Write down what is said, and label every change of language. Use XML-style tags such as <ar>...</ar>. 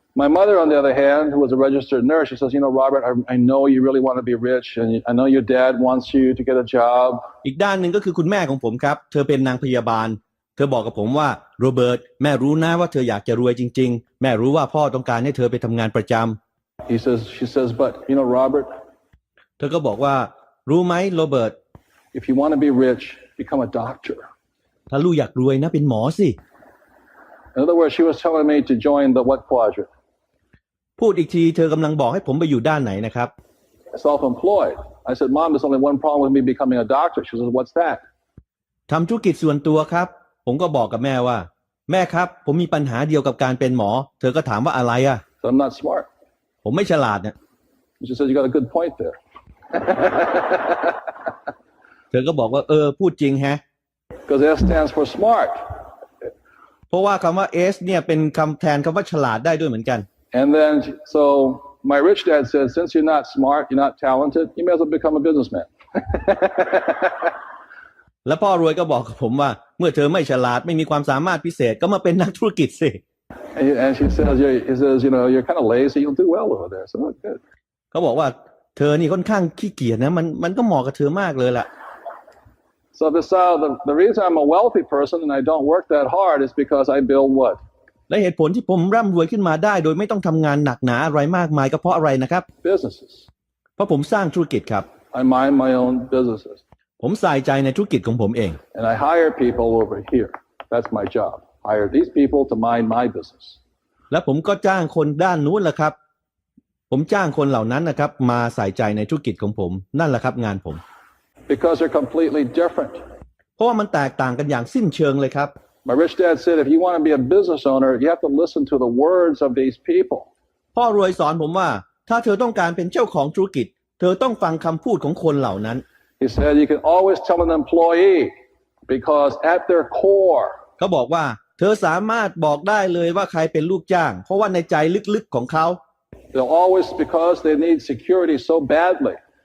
<en>My mother, on the other hand, who was a registered nurse, she says, Robert, I know you really want to be rich, and I know your dad wants you to get a job.</en> <th>อีกด้านหนึ่งก็คือคุณแม่ของผมครับเธอเป็นนางพยาบาลเธอบอกกับผมว่าโรเบิร์ตแม่รู้นะว่าเธออยากจะรวยจริงๆแม่รู้ว่าพ่อต้องการให้เธอไปทำงานประจำ</th> <en>She says, but Robert,</en> <th>เธอก็บอกว่ารู้ไหมโรเบิร์ต</th> <en>if you want to be rich, become a doctor.</en> <th>ถ้าลูกอยากรวยนะเป็นหมอสิ</th> <en>In other words, she was telling me to join the what quadrant?</en> <th>พูดอีกทีเธอกำลังบอกให้ผมไปอยู่ด้านไหนนะครับ</th> <en>Self-employed. I said, Mom, there's only one problem with me becoming a doctor. She says, what's that?</en> <th>ทำธุรกิจส่วนตัวครับผมก็บอกกับแม่ว่าแม่ครับผมมีปัญหาเดียวกับการเป็นหมอเธอก็ถามว่าอะไรอ่ะ</th> <en>So I'm not smart.</en> <th>ผมไม่ฉลาดเนี่ย</th> <en>She says, you got a good point there.</en> <th>เธอก็บอกว่าพูดจริงแฮะ</th> <en>Because S stands for smart.</en> <th>เพราะว่าคำว่า S เนี่ยเป็นคำแทนคำว่าฉลาดได้ด้วยเหมือนกัน</th> <en>And then, so my rich dad said, since you're not smart, you're not talented, you may as well become a businessman.</en> <th>แล้วพ่อรวยก็บอกกับผมว่าเมื่อเธอไม่ฉลาดไม่มีความสามารถพิเศษก็มาเป็นนักธุรกิจสิ</th> <en>And she says, he says, you're kind of lazy, you'll do well over there. So good.</en> <th>เขาบอกว่าเธอนี่ค่อนข้างขี้เกียจนะมันก็เหมาะกับเธอมากเลยล่ะ</th> <en>So the reason I'm a wealthy person and I don't work that hard is because I build what?</en> <th>และเหตุผลที่ผมร่ำรวยขึ้นมาได้โดยไม่ต้องทำงานหนักหนาอะไรมากมายก็เพราะอะไรนะครับ</th> <en>Businesses.</en> <th>เพราะผมสร้างธุรกิจครับ</th> <en>I mind my own businesses.</en> <th>ผมใส่ใจในธุรกิจของผมเอง</th> <en>And I hire people over here. That's my job. Hire these people to mind my business.</en> <th>และผมก็จ้างคนด้านนู้นแหละครับผมจ้างคนเหล่านั้นนะครับมาใส่ใจในธุรกิจของผมนั่นแหละครับงานผม</th> <en>Because they're completely different.</en> <th>เพราะว่ามันแตกต่างกันอย่างสิ้นเชิงเลยครับ</th> <en>My rich dad said if you want to be a business owner you have to listen to the words of these people.</en> <th>พ่อรวยสอนผมว่าถ้าเธอต้องการเป็นเจ้าของธุรกิจเธอต้องฟังคำพูดของคนเหล่านั้น</th> <en>He said you can always tell an employee because at their core</en> <th>เขาบอกว่าเธอสามารถบอกได้เลยว่าใครเป็นลูกจ้างเพราะว่าในใจลึกๆของเขา</th> <en>They'll always because they need security so badly.</en>